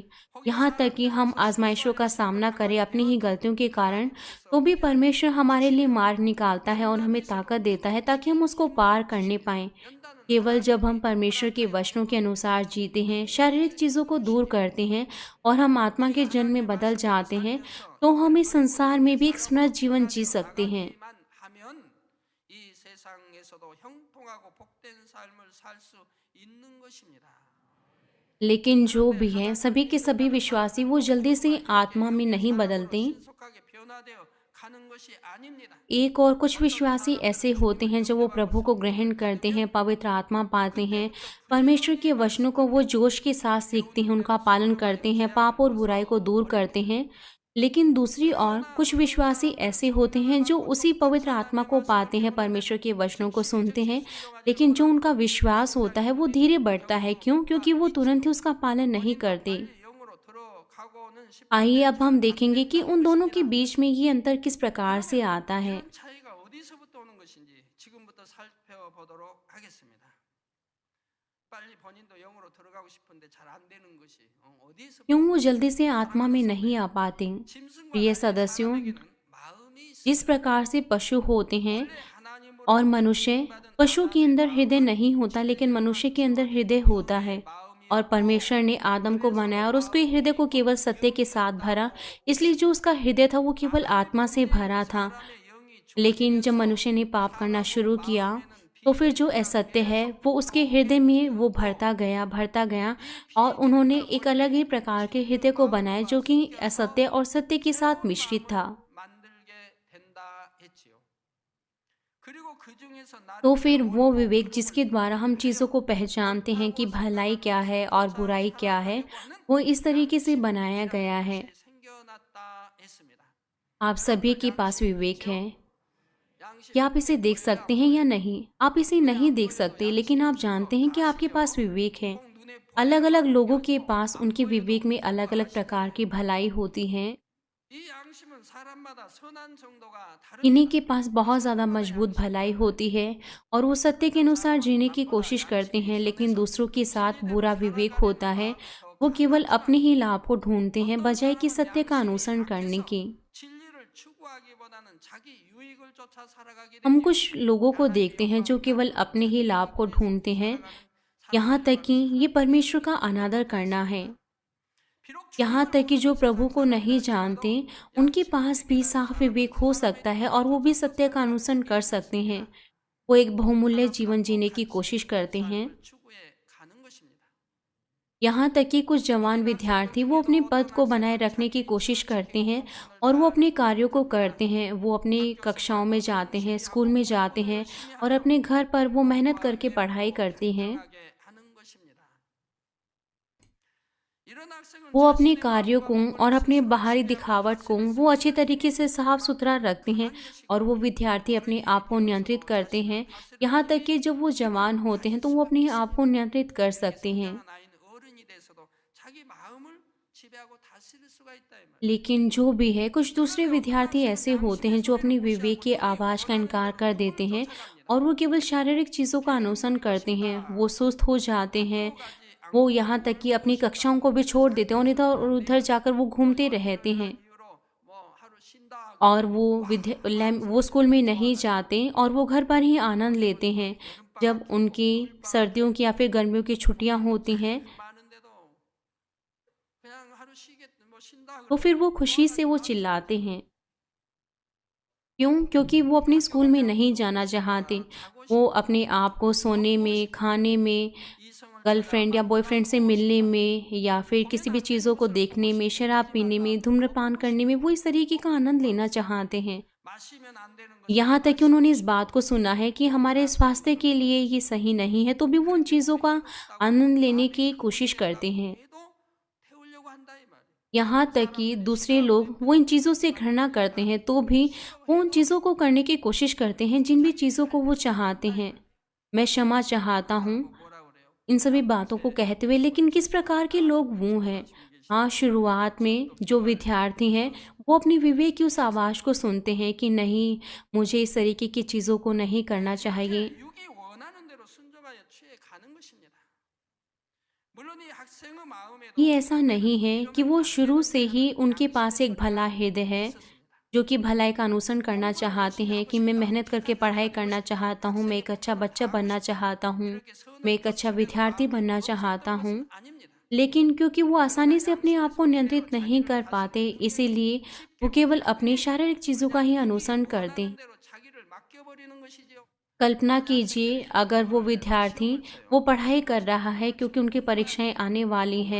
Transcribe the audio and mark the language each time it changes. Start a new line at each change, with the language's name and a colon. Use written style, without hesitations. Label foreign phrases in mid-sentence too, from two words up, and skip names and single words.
Hindi: यहाँ तक कि हम आजमाइशों का सामना करें अपनी ही गलतियों के कारण, तो भी परमेश्वर हमारे लिए मार्ग निकालता है और हमें ताकत देता है ताकि हम उसको पार करने पाएं। केवल जब हम परमेश्वर के वचनों के अनुसार जीते हैं, शारीरिक चीज़ों को दूर करते हैं और हम आत्मा के जन्म में बदल जाते हैं, तो हम इस संसार में भी एक समृद्ध जीवन जी सकते हैं।
Korean: 이 세상에서도 형통하고 복된 삶을 살 수 있는 것입니다.
Hindi: लेकिन जो भी है, सभी के सभी विश्वासी वो जल्दी से आत्मा में नहीं बदलते।
Korean: 신속하게 변화되어 가는 것이 아닙니다.
Hindi: एक और कुछ विश्वासी ऐसे होते हैं जब वो प्रभु को ग्रहण करते हैं, पवित्र आत्मा पाते हैं, परमेश्वर के वचनों को वो जोश के साथ सीखते हैं, उनका पालन करते हैं, पाप और बुराई को दूर करते हैं। लेकिन दूसरी ओर कुछ विश्वासी ऐसे होते हैं जो उसी पवित्र आत्मा को पाते हैं, परमेश्वर के वचनों को सुनते हैं, लेकिन जो उनका विश्वास होता है वो धीरे बढ़ता है। क्यों? क्योंकि वो तुरंत ही उसका पालन नहीं करते।
Korean: 영으로 들어가고는 싶
Hindi: आइए अब हम देखेंगे कि उन दोनों के बीच में ये अंतर किस प्रकार से आता है।
Korean: 이런 차이가 어디서부터 오는 것인지 지금부터 살펴보도록 하겠습니다. 빨리 본인도 영으로 들어가고 싶은데 잘 안 되는 것이 어디서부터
Hindi: क्यों वो जल्दी से आत्मा में नहीं आ पाते?
Korean: 짐승과
Hindi: प्रिय
Korean: 달리
Hindi: सदस्यों,
Korean: 사람에게는 마음이 있습니다.
Hindi: जिस प्रकार से पशु होते हैं
Korean: 하나님으로
Hindi: और मनुष्य, पशु के अंदर हृदय नहीं होता, लेकिन मनुष्य के अंदर हृदय होता है। और परमेश्वर ने आदम को बनाया और उसके हृदय को केवल सत्य के साथ भरा, इसलिए जो उसका हृदय था वो केवल आत्मा से भरा था। लेकिन जब मनुष्य ने पाप करना शुरू किया, तो फिर जो असत्य है वो उसके हृदय में वो भरता गया और उन्होंने एक अलग ही प्रकार के हृदय को बनाया जो कि असत्य और सत्य के साथ मिश्रित था।
Korean: 만들게 된다 했지요. 그리고 그 중에서
Hindi: तो
Korean: 나름대로
Hindi: फिर वो विवेक जिसके द्वारा हम चीज़ों को पहचानते हैं कि भलाई क्या है और बुराई क्या है, वो इस तरीके से बनाया गया है।
Korean: 생겨났다 했습니다.
Hindi: आप सभी के पास विवेक है।
Korean: 양심
Hindi: क्या आप इसे देख सकते हैं या नहीं? आप इसे नहीं देख सकते, लेकिन आप जानते हैं कि आपके पास विवेक है।
Korean: 눈에
Hindi: अलग अलग लोगों के पास उनके विवेक में अलग अलग प्रकार की भलाई होती है।
Korean: 이 양심은 사람마다 선한 정도가 다른
Hindi: इन्हीं के पास बहुत ज़्यादा मजबूत भलाई होती है और वो सत्य के अनुसार जीने की कोशिश करते हैं, लेकिन दूसरों के साथ बुरा विवेक होता है। वो केवल अपने ही लाभ को ढूंढते हैं बजाय कि सत्य का अनुसरण करने की।
Korean: 진리를 추구하기보다는 자기 유익을 쫓아 살아가게
Hindi: हम
Korean: 되니
Hindi: कुछ लोगों को देखते हैं जो केवल अपने ही लाभ को ढूंढते हैं, यहाँ तक कि ये परमेश्वर का अनादर करना है।
Korean: 비록
Hindi: यहाँ तक कि जो प्रभु को नहीं जानते, उनके पास भी साफ विवेक हो सकता है और वो भी सत्य का अनुसरण कर सकते हैं। वो एक बहुमूल्य जीवन जीने की कोशिश करते हैं।
Korean: 추구해 가는 것입니다.
Hindi: यहाँ तक कि कुछ जवान विद्यार्थी वो अपने पद को बनाए रखने की कोशिश करते हैं और वो अपने कार्यों को करते हैं। वो अपनी कक्षाओं में जाते हैं, स्कूल में जाते हैं और अपने घर पर वो मेहनत करके पढ़ाई करते हैं।
Korean: 하게 하는 것입니다. 이런 학생은
Hindi: वो अपने कार्यों को और अपने बाहरी दिखावट को वो अच्छे तरीके से साफ सुथरा रखते हैं और वो विद्यार्थी अपने आप को नियंत्रित करते हैं। यहाँ तक कि जब वो जवान होते हैं तो वो अपने आप को नियंत्रित कर सकते हैं।
Korean: 자라는 아이는 어른이 돼서도 자기 마음을 지배하고 다스릴 수가 있다 이 말이에요.
Hindi: लेकिन जो भी है, कुछ दूसरे विद्यार्थी ऐसे होते हैं जो अपनी विवेक के आवाज़ का इनकार कर देते हैं और वो केवल शारीरिक चीज़ों का अनुसरण करते हैं। वो सुस्त हो जाते हैं। वो यहाँ तक कि अपनी कक्षाओं को भी छोड़ देते हैं और इधर और उधर जाकर वो घूमते रहते हैं
Korean: 이유로 뭐 하루 쉰다 하고
Hindi: और वो स्कूल में नहीं जाते और वो घर पर ही आनंद लेते हैं। जब उनकी सर्दियों की या फिर गर्मियों की छुट्टियाँ होती हैं,
Korean: 많은데도 그냥 하루 뭐 쉰다
Hindi: तो फिर वो खुशी से वो चिल्लाते हैं। क्यों? क्योंकि वो अपने स्कूल में नहीं जाना चाहते। वो अपने आप को सोने में, खाने में,
Korean: 이성을
Hindi: गर्लफ्रेंड या बॉयफ्रेंड से मिलने में या फिर किसी भी चीज़ों को देखने में, शराब पीने में, धूम्रपान करने में वो इस तरीके का आनंद लेना चाहते हैं।
Korean: 마시면 안 되는 것
Hindi: यहाँ तक कि उन्होंने इस बात को सुना है कि हमारे स्वास्थ्य के लिए ये सही नहीं है, तो भी वो उन चीज़ों का आनंद लेने की कोशिश करते हैं।
Korean: 도 태우려고 한다 이 말이에요.
Hindi: यहाँ तक कि दूसरे लोग वो इन चीज़ों से घृणा करते हैं तो भी वो उन चीज़ों को करने की कोशिश करते हैं जिन भी चीज़ों को वो चाहते हैं। मैं क्षमा चाहता हूँ
Korean: 하고 뭐라 그래요?
Hindi: इन सभी बातों को कहते हुए, लेकिन किस प्रकार के लोग वो हैं? हाँ, शुरुआत में जो विद्यार्थी हैं वो अपनी विवेक की उस आवाज़ को सुनते हैं कि नहीं, मुझे इस तरीके की चीज़ों को नहीं करना चाहिए।
Korean: 그렇게 육이 원하는 대로 순종하여 취해 가는 것입니다. 물론 이 학생의 마음에도
Hindi: ये ऐसा नहीं है कि वो शुरू से ही उनके पास एक भला हृदय है, जो कि भलाई का अनुसरण करना चाहते हैं कि मैं मेहनत करके पढ़ाई करना चाहता हूँ, मैं एक अच्छा बच्चा बनना चाहता हूँ,
Korean: 그렇게 선을
Hindi: मैं एक अच्छा विद्यार्थी बनना चाहता हूँ।
Korean: 아닙니다.
Hindi: लेकिन क्योंकि वो आसानी से अपने आप को नियंत्रित नहीं कर पाते, इसीलिए वो केवल अपनी शारीरिक चीज़ों का ही अनुसरण करते हैं।
Korean: 원하는 대로 자기를 맡겨버리는 것이죠.
Hindi: कल्पना कीजिए, अगर वो विद्यार्थी वो पढ़ाई कर रहा है क्योंकि उनकी परीक्षाएं आने वाली हैं,